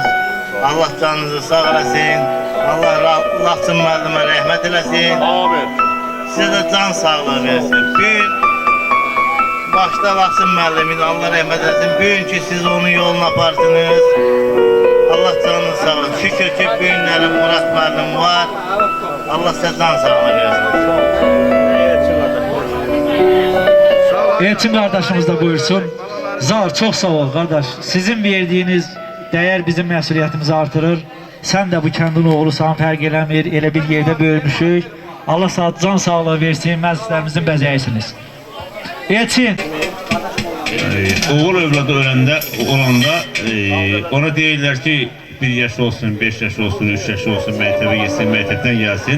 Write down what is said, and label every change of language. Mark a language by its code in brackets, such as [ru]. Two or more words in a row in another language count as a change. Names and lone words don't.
[az] Allah canınızı sağ eləsin. Allah Laçın müəllimə rəhmət eləsin. Amin. Sizə də can sağlığı versin. Başta Laçın müəllimin, Allah rəhmət eləsin. Bugünkü siz onun yolunu aparsınız. Allah canını sağ olun. Şükür ki bu günlərin Murat müəllim var. Allah sizə can sağlığı versin. [tr] Elçin kardeşimiz de buyursun. Zar çok sağ ol kardeş. [az] Sizin verdiğiniz değer bizim məsuliyyətimizi artırır. [tr] Sen de bu kendin [az] oğlusan, fərq eləmir, elə bir yerdə bölmüşük. Allah saat can sağlığı versin, məclislərimizin bəzəyirsiniz. Elçin. Oğul övladı olanda ona deyirlər ki 1 yaş olsun, 5 yaş olsun, 3 yaş olsun, məktəbə geçsin, məktəbdən gəlsin.